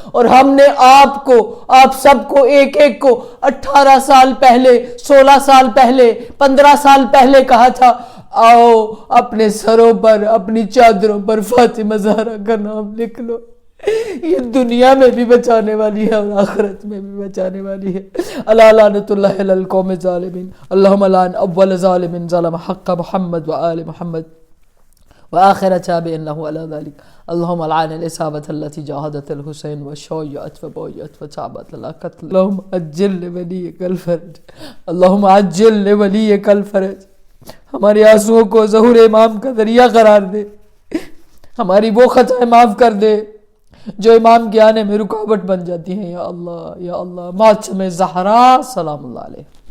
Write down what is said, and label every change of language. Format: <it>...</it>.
<ur>اور ہم نے آپ سب کو ایک ایک کو 18 سال پہلے، 16 سال پہلے، 15 سال پہلے کہا تھا آؤ اپنے سروں پر، اپنی چادروں پر فاطمہ زہرا کا نام لکھ لو. یہ دنیا میں بھی بچانے والی ہے اور آخرت میں بھی بچانے والی ہے.</ur> <ar>الا لعنت اللہ علی القوم الظالمین. اللہم لعن اول ظالم ظلم حق محمد وآل محمد وآخر تابع له على ذلك. اللهم لعن الإصابة التي جاهدت الحسين وشيعت وبويت وتعبت على قتل. اللهم عجل لوليك الفرج، اللهم عجل لوليك الفرج.</ar> <ur>ہمارے آنسوؤں کو ظہور امام کا ذریعہ قرار دے، ہماری وہ خطائیں معاف کر دے جو امام کے آنے میں رکاوٹ بن جاتی ہیں. یا اللہ یا اللہ. معصوم زہرا سلام اللہ علیہ.</ur>